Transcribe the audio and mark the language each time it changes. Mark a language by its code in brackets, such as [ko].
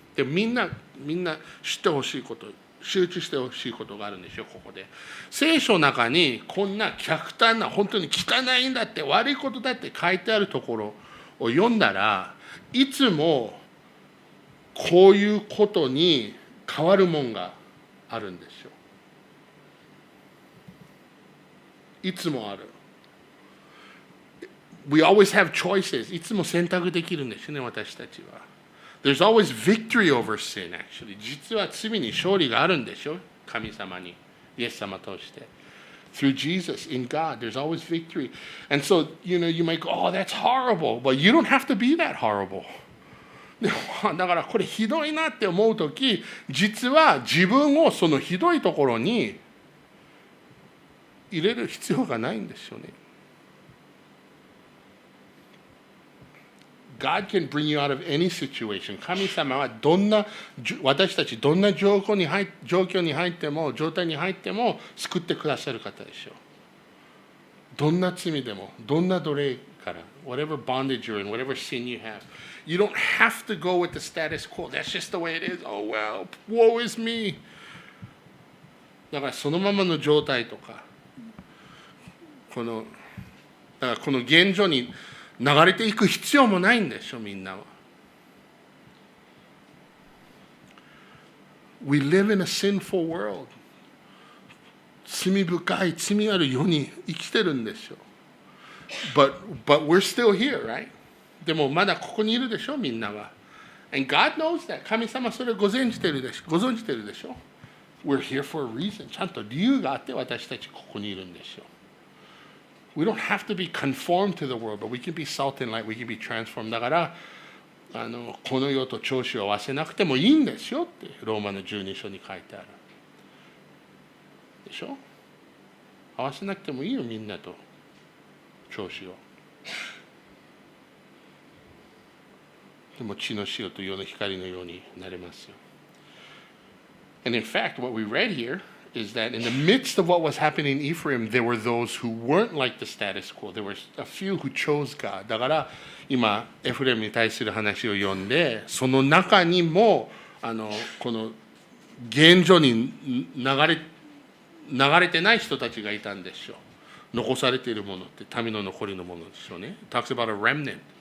[ja] でみんな知ってほしいこと、集中してほしいことがあるんですよ、ここで。聖書の中にこんな極端な、本当に汚いんだって、悪いことだって書いてあるところを読んだら、いつもこういうことに変わるもんがあるんですよ。いつもある。 [en] We always have choices. [ja] いつも選択できるんですね、私たちは。 [en] There's always victory over sin, actually. [ja] 実は罪に勝利があるんでしょ、神様に、イエス様として。 [en] Through Jesus, in God, there's always victory. And so, you might go, oh, that's horrible. But you don't have to be that horrible. [ja] だからこれひどいなって思うとき、実は自分をそのひどいところに入れる必要がないんですよね。 [en] God can bring you out of any situation. [ja] 神様は私たちどんな状態に入っても救ってくださる方でしょう。どんな罪でも、どんな奴隷から、 [en] whatever bondage you're in, whatever sin you have, you don't have to go with the status quo. That's just the way it is. Oh well, woe is me. [ja] だからそのままの状態とか、この現状に流れていく必要もないんでしょ、みんなは。 [en] We live in a sinful world. [ja] 罪深い、罪ある世に生きてるんですよ。 [en] But we're still here, right? [ja] でもまだここにいるでしょ、みんなは。 [en] And God knows that. [ja] 神様それをご存じてるでしょ。 [en] We're here for a reason. [ja] ちゃんと理由があって私たちここにいるんですよ。 [en] We don't have to be conformed to the world, but we can be salt and light. We can be transformed. [ja] だからこの世と調子を合わせなくてもいいんですよってローマの12章に書いてある。でしょ？合わせなくてもいいよ、みんなと調子を。でも地の塩と世の光のようになれますよ。 [en] And in fact, what we read here is that in the midst of what was happening in Ephraim, there were those who weren't like the status quo. There were a few who chose God. [ja] だから今エフレムに対する話を読んで、その中にもこの現状に流れてない人たちがいたんでしょう。残されているものって民の残りのものでしょうね。 [en] It talks about a remnant.